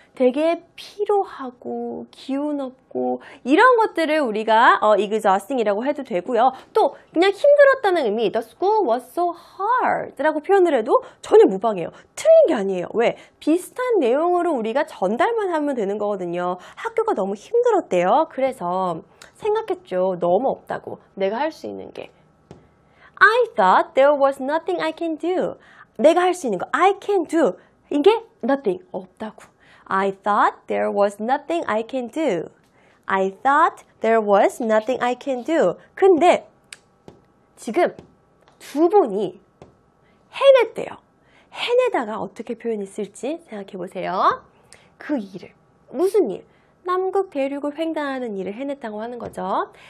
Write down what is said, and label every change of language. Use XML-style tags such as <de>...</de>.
<ko>되게 피로하고 기운 없고 이런 것들을 우리가 exhausting이라고 해도 되고요. 또 그냥 힘들었다는 의미</ko> <en>The school was so hard</en> <ko>라고 표현을 해도 전혀 무방해요. 틀린 게 아니에요. 왜? 비슷한 내용으로 우리가 전달만 하면 되는 거거든요. 학교가 너무 힘들었대요. 그래서 생각했죠. 너무 없다고. 내가 할 수 있는 게.</ko> <en>I thought there was nothing I can do.</en> <ko>내가 할 수 있는 거</ko> <en>I can do.</en> <ko>이게 nothing. 없다고.</ko> <en>I thought there was nothing I can do. I thought there was nothing I can do.</en> <ko>근데 지금 두 분이 해냈대요. 해내다가 어떻게 표현했을지 생각해 보세요. 그 일을. 무슨 일? 남극 대륙을 횡단하는 일을 해냈다고 하는 거죠.</ko>